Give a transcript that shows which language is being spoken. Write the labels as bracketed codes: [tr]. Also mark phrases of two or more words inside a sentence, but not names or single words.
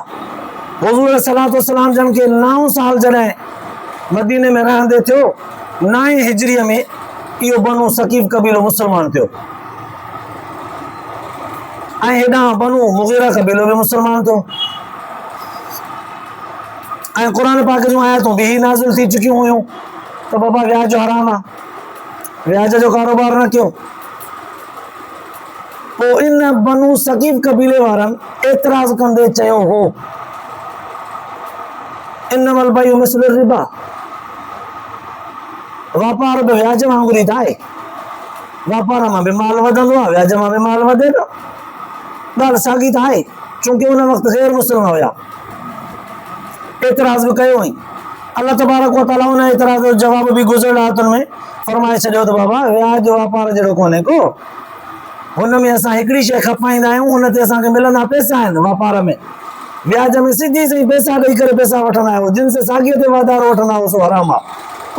[sd] हुज़ूर [ar] صلى الله عليه وسلم [sd] जन खे 9 साल जॾहिं मदीने में रहंदे थियो, 9 हिजरीअ में इहो बनु सक़ीफ़ क़बीलो मुसलमान थियो ऐं हेॾां बनु मुग़ीरा क़बीलो बि मुसलमान थियो। ऐं क़ुर पाक जूं आयतूं बि नाज़िल थी चुकियूं हुयूं त बाबा व्याज हराम आहे, व्याज जो कारोबार न कयो। पोइ इन बनू सकीफ़ कबीले वारनि एतिराज़ कंदे चयो हो [ar] إنما البيع مثل الربا, [sd] वापार बि व्याज वांगुरु ई त आहे, वापार मां बि माल वधंदो आहे, व्याज मां बि माल वधे थो, ॻाल्हि साॻी त आहे। चूंकि उन वक़्तु गैर मुस्लिम हुया, एतिराज़ बि कयो हुई। [ar] الله تبارك وتعالى [sd] उन एतिराज़ जो जवाब बि गुज़िरियल आयतुनि में फरमाए छॾियो त बाबा व्याज वापार जहिड़ो कोन्हे को, हुन में असां हिकिड़ी शइ खपाईंदा आहियूं, उन ते असांखे मिलंदा पैसा आहिनि। वापार में व्याज में सिधी सही पैसा ॾेई करे पैसा वठंदा आहियूं, जिन से साॻीअ ते वाधारो वठंदा आहियूं सो हराम आहे।